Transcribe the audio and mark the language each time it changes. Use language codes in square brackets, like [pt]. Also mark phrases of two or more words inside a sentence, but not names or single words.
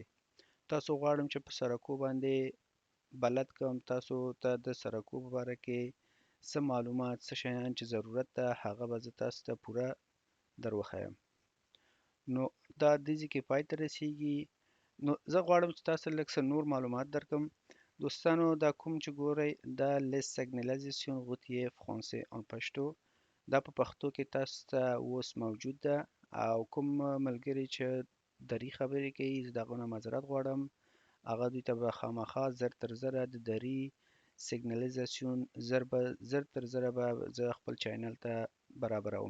[ps] تاسو غواړم چې په سرکو باندې بلد کوم تاسو ته د سرکو په باره کې څه معلومات څه شیان چې ضرورت ده هغه به زه تاسو ته پوره در وښیم. نو دا دې ځای کې پای ته رسیږي. نو زه غواړم چې تاسو لږ څه نور معلومات درکړم. دوستانو دا کوم چې ګورئ دا [fr] les signalisations routières français en [ps] پښتو دا په پښتو کې تاسو ته اوس موجود ده او کوم ملګري چې دري خبرې کوي زه د هغو نه معذرت غواړم. هغه دوی ته به خامخا زر تر زره د دري سیګنالیزاسیون زر تر زره به زه خپل چینل ته برابروم.